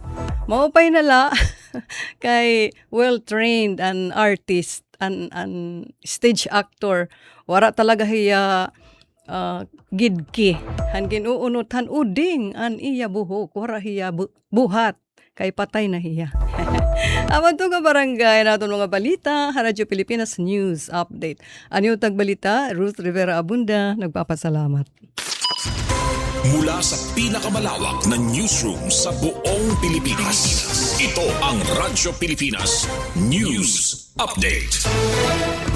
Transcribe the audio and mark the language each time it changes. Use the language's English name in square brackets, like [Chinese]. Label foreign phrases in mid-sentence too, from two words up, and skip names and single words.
[Waray] Maupay nala, kay well-trained an artist, an [English] stage actor. [Waray] Wara talaga hiya gidki. Han ginuunot, han uding an iya buhok. Wara hiya buhat, kay patay na hiya. [Filipino] Aman to nga barangay natin mga balita, Radyo Pilipinas News Update. Ano yung tagbalita? Ruth Rivera Abunda, nagpapasalamat. Mula sa pinakamalawak na newsroom sa buong Pilipinas, ito ang Radyo Pilipinas News Update.